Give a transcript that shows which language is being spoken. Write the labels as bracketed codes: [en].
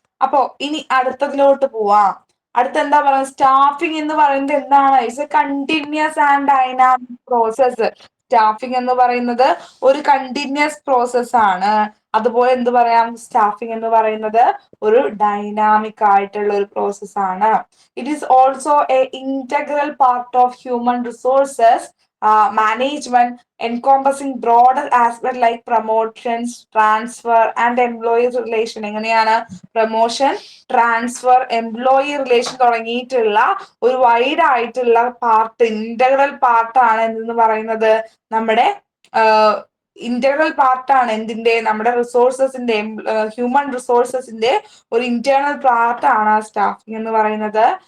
[ml] അപ്പോ ഇനി അടുത്തതിലോട്ട് പോവാം. അടുത്ത എന്താ പറയുക? സ്റ്റാഫിംഗ് എന്ന് പറയുന്നത് എന്താണ്? [en] It's a continuous and dynamic process. [ml] Staffing എന്ന് പറയുന്നത് ഒരു കണ്ടിന്യൂസ് പ്രോസസ് ആണ്. അതുപോലെ എന്ത് പറയാം? സ്റ്റാഫിംഗ് എന്ന് പറയുന്നത് ഒരു ഡൈനാമിക് ആയിട്ടുള്ള ഒരു പ്രോസസ് ആണ്. [en] It is also a integral part of human resources management, encompassing broader aspect like promotions, transfer and employee relation. [ml] എങ്ങനെയാണ്? പ്രൊമോഷൻ, ട്രാൻസ്ഫർ, എംപ്ലോയി റിലേഷൻ തുടങ്ങിയിട്ടുള്ള ഒരു വൈഡ് ആയിട്ടുള്ള പാർട്ട്, ഇന്റഗ്രൽ പാർട്ടാണ് എന്തെന്ന് പറയുന്നത്? നമ്മുടെ ഇന്റഗ്രൽ പാർട്ടാണ് എന്തിന്റെ? നമ്മുടെ റിസോഴ്സസിന്റെ, ഹ്യൂമൻ റിസോഴ്സസിന്റെ ഒരു ഇന്റേണൽ പാർട്ടാണ് സ്റ്റാഫിംഗ് എന്ന് പറയുന്നത്.